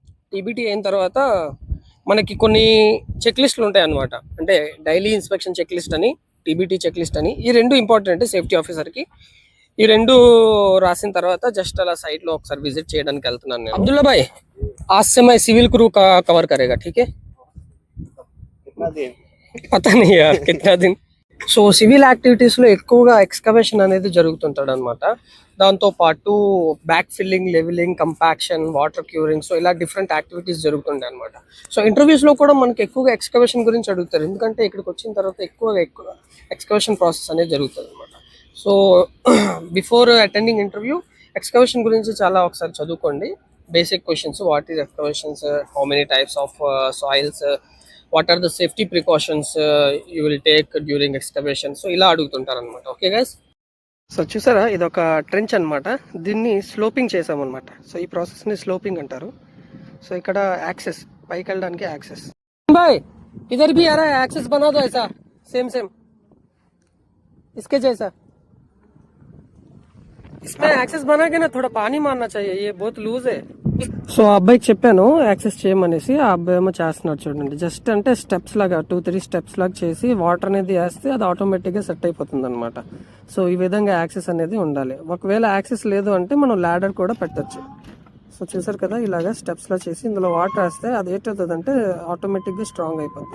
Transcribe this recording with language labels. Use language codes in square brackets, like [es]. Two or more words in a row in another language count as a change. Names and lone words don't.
[te] టీబీటీ అయిన తర్వాత మనకి కొన్ని [en] check lists [te] ఉంటాయి అన్నమాట. అంటే [en] daily inspection check list [te] అని, [en] TBT check list [te] అని, ఈ రెండు [en] important safety officerki. [te] ఈ రెండు రాసిన తర్వాత జస్ట్ అలా సైట్ లో ఒకసారి విజిట్ చేయడానికి వెళ్తున్నాను నేను. [hi] అబ్దుల్లా భాయ్, आज से मैं [en] civil crew [hi] का कवर करेगा, ठीक है? कितना दिन? पता नी यार कितना दिन. [te] సో [en] civil activities [te] లో ఎక్కువగా ఎక్స్కవేషన్ అనేది జరుగుతుంటాడు అనమాట. దాంతో పాటు [en] back filling, leveling, compaction, water curing, so [te] ఇలా [en] different activities [te] జరుగుతుంటాయి అనమాట. సో ఇంటర్వ్యూస్ లో కూడా మనకి ఎక్కువగా ఎక్స్కవేషన్ గురించి అడుగుతారు, ఎందుకంటే ఇక్కడికి వచ్చిన తర్వాత ఎక్కువ [en] excavation process [te] అనేది జరుగుతుంది అనమాట. [en] so before attending interview excavation [te] గురించి చాలా ఒకసారి చదువుకోండి. [en] basic questions, what is excavations, how many types of soils, what are the safety precautions you will take during excavation, [te] సో ఇలా అడుగుతుంటారు అనమాట. [en] okay guys, so [te] చూసారా ఇది ఒక ట్రెంచ్ అనమాట. దీన్ని స్లోపింగ్ చేసామన్నమాట. సో ఈ ప్రాసెస్ని స్లోపింగ్ అంటారు. సో ఇక్కడ యాక్సెస్, పైకి వెళ్ళడానికి యాక్సెస్. [hi] भाई इधर भी आ रहा है, एक्सेस बना दो ऐसा [en] same same [hi] इसके जैसा. इसमें एक्सेस बना के ना थोड़ा पानी मारना चाहिए, ये बहुत लूज है. [te] సో ఆ అబ్బాయికి చెప్పాను యాక్సెస్ చేయమనేసి, ఆ అబ్బాయి ఏమో చేస్తున్నాడు చూడండి. జస్ట్ అంటే స్టెప్స్ లాగా 2-3 స్టెప్స్ లాగా చేసి వాటర్ అనేది వేస్తే అది ఆటోమేటిక్గా సెట్ అయిపోతుంది అనమాట. సో ఈ విధంగా యాక్సెస్ అనేది ఉండాలి. ఒకవేళ యాక్సెస్ లేదు అంటే మనం ల్యాడర్ కూడా పెట్టచ్చు. సో చూసారు కదా, ఇలాగా స్టెప్స్ లా చేసి ఇందులో వాటర్ వేస్తే అది ఏంటవుతుంది అంటే ఆటోమేటిక్గా స్ట్రాంగ్ అయిపోద్ది.